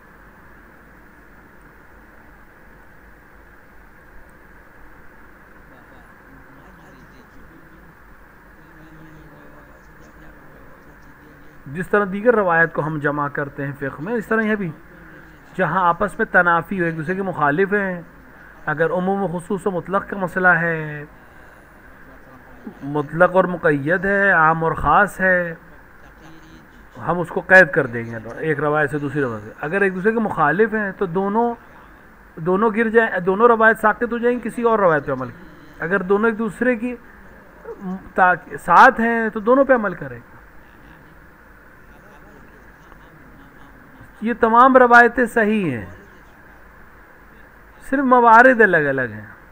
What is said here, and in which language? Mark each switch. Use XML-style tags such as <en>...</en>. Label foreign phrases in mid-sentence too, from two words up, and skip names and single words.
<ur>جس طرح دیگر روایت کو ہم جمع کرتے ہیں فقہ میں، اس طرح یہ بھی جہاں آپس میں تنافی ہو، ایک دوسرے کے مخالف ہیں، اگر عموم و خصوص و مطلق کا مسئلہ ہے، مطلق اور مقید ہے، عام اور خاص ہے، ہم اس کو قید کر دیں گے ایک روایت سے دوسری روایت سے۔ اگر ایک دوسرے کے مخالف ہیں تو دونوں گر جائیں، دونوں روایت ساقط ہو جائیں گی، کسی اور روایت پہ عمل کریں۔ اگر دونوں ایک دوسرے کی ساتھ ہیں تو دونوں پہ عمل کریں۔ یہ تمام روایتیں صحیح ہیں، صرف موارد الگ الگ ہیں۔</ur>